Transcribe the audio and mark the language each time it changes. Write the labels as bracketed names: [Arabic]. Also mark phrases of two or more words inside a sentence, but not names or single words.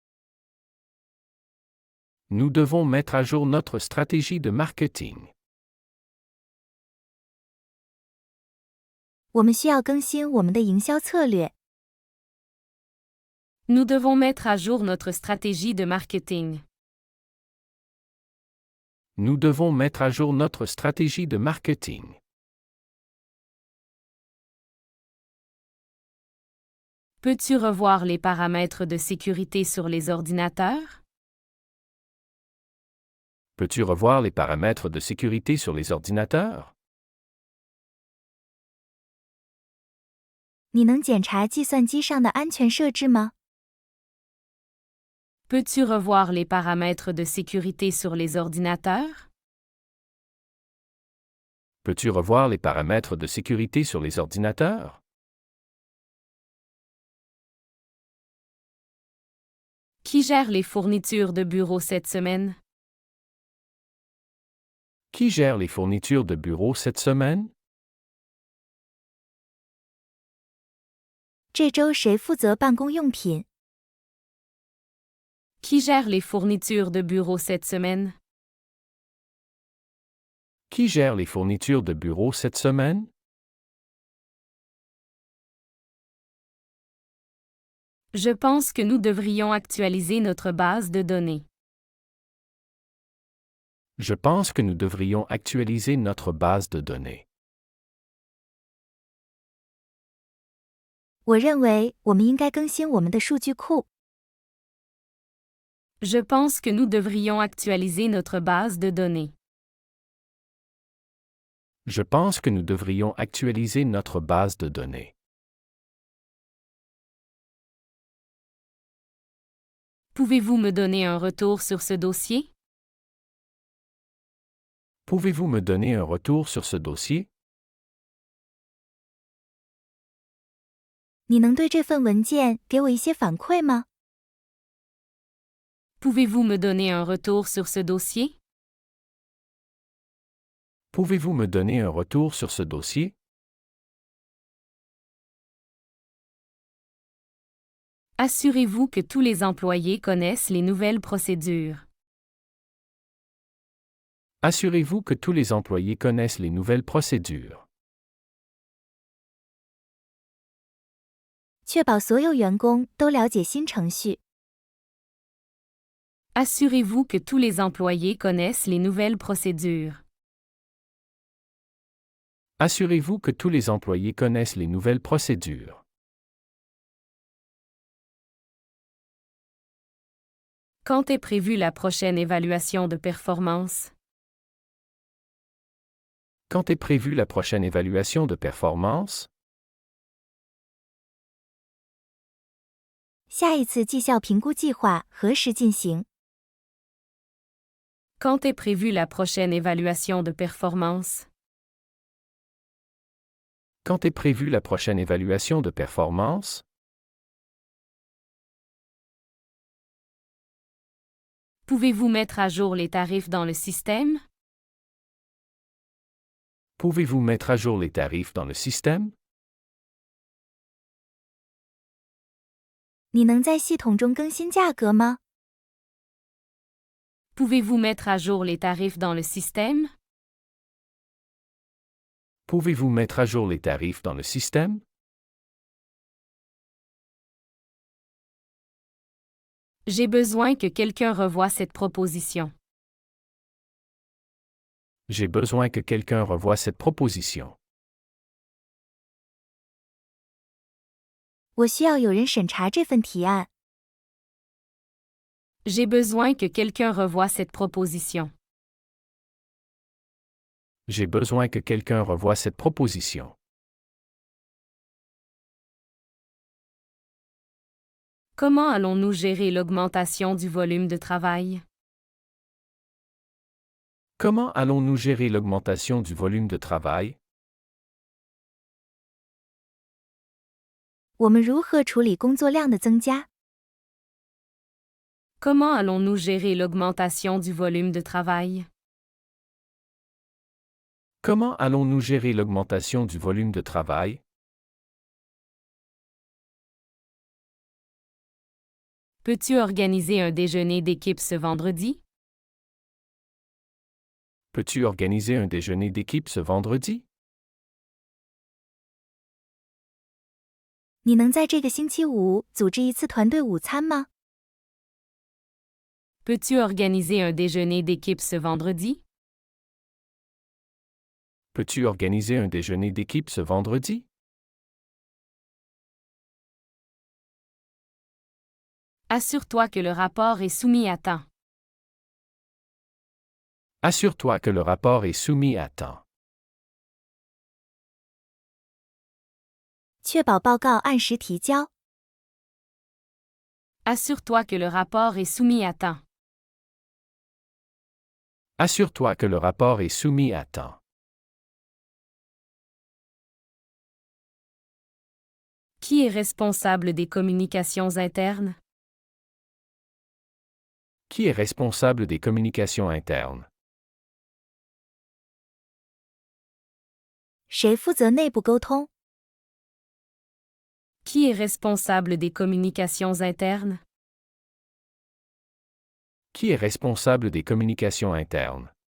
[French] Nous devons mettre à jour notre stratégie de marketing. [Chinese] 我们需要更新我们的营销策略。 [French] Nous devons mettre à jour notre stratégie de marketing. Nous devons mettre à jour notre stratégie de marketing. Peux-tu revoir les paramètres de sécurité sur les ordinateurs? Peux-tu revoir les paramètres de sécurité sur les ordinateurs? [Chinese] 你能检查计算机上的安全设置吗？ [French] Peux-tu revoir les paramètres de sécurité sur les ordinateurs? Peux-tu revoir les paramètres de sécurité sur les ordinateurs? Qui gère les fournitures de bureau cette semaine? Qui gère les fournitures de bureau cette semaine? [Chinese] 这周谁负责办公用品？ [French] Qui gère les fournitures de bureau cette semaine? Qui gère les fournitures de bureau cette semaine? Je pense que nous devrions actualiser notre base de données. Je pense que nous devrions actualiser notre base de données. [Chinese] 我认为我们应该更新我们的数据库。 [French] Je pense que nous devrions actualiser notre base de données. Je pense que nous devrions actualiser notre base de données. Pouvez-vous me donner un retour sur ce dossier? Pouvez-vous me donner un retour sur ce dossier? [Chinese] 你能对这份文件给我一些反馈吗？ [French] Pouvez-vous me donner un retour sur ce dossier? Pouvez-vous me donner un retour sur ce dossier? Assurez-vous que tous les employés connaissent les nouvelles procédures. Assurez-vous que tous les employés connaissent les nouvelles procédures. [Chinese] 确保所有员工都了解新程序。 [French] Assurez-vous que tous les employés connaissent les nouvelles procédures. Assurez-vous que tous les employés connaissent les nouvelles procédures. Quand est prévue la prochaine évaluation de performance? Quand est prévue la prochaine évaluation de performance? [Chinese] 下一次绩效评估计划何时进行？ [French] Quand est prévue la prochaine évaluation de performance? Quand est prévue la prochaine évaluation de performance? Pouvez-vous mettre à jour les tarifs dans le système? Pouvez-vous mettre à jour les tarifs dans le système? [Chinese] 你能在系统中更新价格吗？ [French] Pouvez-vous mettre à jour les tarifs dans le système? Pouvez-vous mettre à jour les tarifs dans le système? J'ai besoin que quelqu'un revoie cette proposition. J'ai besoin que quelqu'un revoie cette proposition. [Chinese] 我需要有人审查这份提案。 [French] J'ai besoin que quelqu'un revoie cette proposition. J'ai besoin que quelqu'un revoie cette proposition. Comment allons-nous gérer l'augmentation du volume de travail? Comment allons-nous gérer l'augmentation du volume de travail? [Chinese] 我们如何处理工作量的增加？ [French] Comment allons-nous gérer l'augmentation du volume de travail? Comment allons-nous gérer l'augmentation du volume de travail? Peux-tu organiser un déjeuner d'équipe ce vendredi? Peux-tu organiser un déjeuner d'équipe ce vendredi? [Chinese] 你能在这个星期五组织一次团队午餐吗？ [French] Peux-tu organiser un déjeuner d'équipe ce vendredi? Peux-tu organiser un déjeuner d'équipe ce vendredi? Assure-toi que le rapport est soumis à temps. Assure-toi que le rapport est soumis à temps. [Chinese] 确保报告按时提交。 [French] Assure-toi que le rapport est soumis à temps. Assure-toi que le rapport est soumis à temps. Qui est responsable des communications internes? Qui est responsable des communications internes? [Chinese] 谁负责内部沟通？ [French] Qui est responsable des communications internes? Qui est responsable des communications internes?